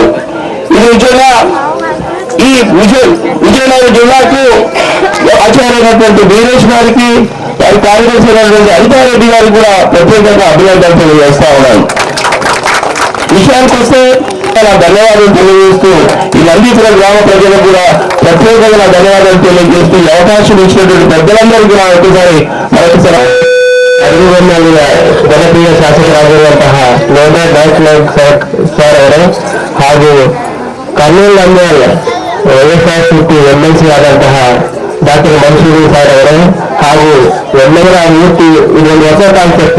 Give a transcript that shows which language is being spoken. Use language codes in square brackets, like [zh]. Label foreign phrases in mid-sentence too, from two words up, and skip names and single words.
[te] ఇది నిజంగా ఈ విజయనగరం జిల్లాకు ఆచార్యమైనటువంటి వీరేష్ గారికి వారి కార్యదర్శి అయినటువంటి అధికారెడ్డి గారికి కూడా ప్రత్యేకంగా అభినందనలు తెలియజేస్తా ఉన్నాను. విషయానికి వస్తే నా ధన్యవాదాలు తెలియజేస్తూ ఈ నందీపురం గ్రామ ప్రజలకు కూడా ప్రత్యేకంగా ధన్యవాదాలు తెలియజేస్తూ ఈ అవకాశం ఇచ్చినటువంటి పెద్దలందరికీ కూడా ఒకసారి మరొకసారి [kn] ಜನಪ್ರಿಯ ಶಾಸಕರಾಗಿರುವಂತಹ ಲೋಟಾ ನಾಯ್ಕ್ ಸರ್ ಅವರು ಹಾಗೂ ಕರ್ನೂಲ್ ಅಂಬೇಲ್ ವೈಎಸ್ಆರ್ಸಿಪಿ ಎಂಎಲ್ಸಿ ಆದಂತಹ ಡಾಕ್ಟರ್ ಮನ್ಸೂರಿ ಸರ್ ಅವರು ಹಾಗೂ ಎಲ್ಲವರ ಮೂರ್ತಿ ಇದೊಂದು ಹೊಸ ಕಾನ್ಸೆಪ್ಟ್.